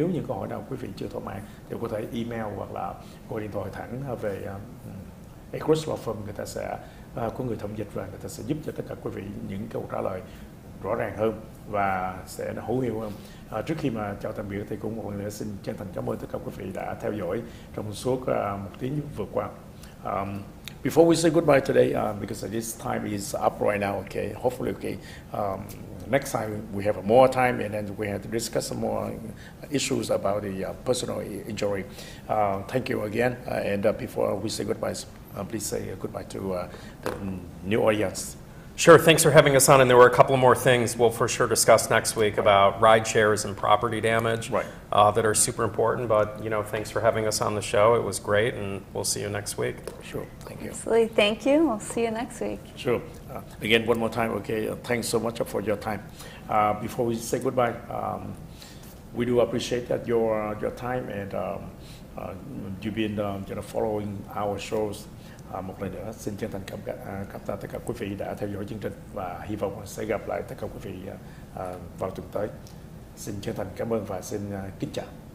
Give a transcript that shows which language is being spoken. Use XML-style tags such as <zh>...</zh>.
<vi>Nếu những câu hỏi nào quý vị chưa thỏa mãn thì có thể email hoặc là gọi điện thoại thẳng về AGRUSS Law Firm, người ta sẽ có người thông dịch và người ta sẽ giúp cho tất cả quý vị những câu trả lời rõ ràng hơn và sẽ hữu hiệu hơn. Trước khi mà chào tạm biệt thì cũng một lần nữa xin chân thành cảm ơn tất cả quý vị đã theo dõi trong suốt một tiếng vừa qua.</vi> <en>Before we say goodbye today, because this time is up right now, okay, hopefully, okay, next time we have more time and then we have to discuss some more issues about the personal injury. Thank you again, and before we say goodbye, please say goodbye to the new audience. Sure, thanks for having us on, and there were a couple more things we'll for sure discuss next week about ride shares and property damage that are super important, but thanks for having us on the show. It was great, and we'll see you next week. Sure, thank you. Absolutely, thank you. We'll see you next week. Sure. Again, one more time, okay, thanks so much for your time. Before we say goodbye, we do appreciate that your time, and you've been following our shows.</en> <vi>Một lần nữa xin chân thành cảm ơn tất cả quý vị đã theo dõi chương trình và hy vọng sẽ gặp lại tất cả quý vị vào tuần tới. Xin chân thành cảm ơn và xin kính chào.</vi>